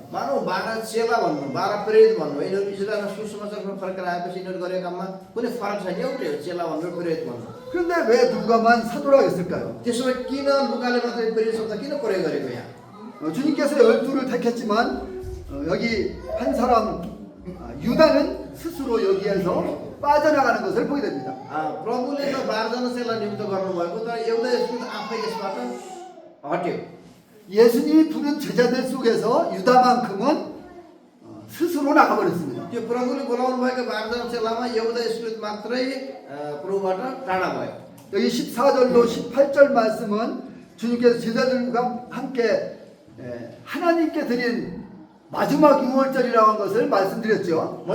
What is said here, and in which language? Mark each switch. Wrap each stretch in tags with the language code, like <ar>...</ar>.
<ne>मानौ 12 चेला भन्नु 12 प्रेरित भन्नु यिनीहरू इजरायलमा सुसमाचारमा फर्केर आएपछि यिनीहरू गरेको काममा कुनै फरक छैन, एउटै हो चेला भन्नु प्रेरित भन्नु।</ne> <ko>그런데 왜 누가만 사도라고 했을까요?</ko> <ne>त्यसो भए किन लुकाले मात्रै प्रेरित शब्द किन प्रयोग गरेको यहाँ?</ne> <ko>주님께서 12를 택했지만 여기 한 사람 유다는 스스로 여기에서 빠져나가는 것을 보게 됩니다.</ko> <ne>प्रभुले त 12 जना चेला नियुक्त गर्नुभएको तर एउटा यसले आफै यसबाट हट्यो।</ne> <ko>예수님이 부른 제자들 속에서 유다만큼은 스스로 나가버렸습니다.</ko> <ne>त्यो प्रभुले बोलाउनु भएको 12 जना चेलामा एउटा यसले मात्रै प्रभुबाट टाढा भयो।</ne> <ko>여기 14절로 18절 말씀은 주님께서 제자들과 함께 하나님께 드린 마지막 유월절이라고 한 것을 말씀드렸죠.</ko>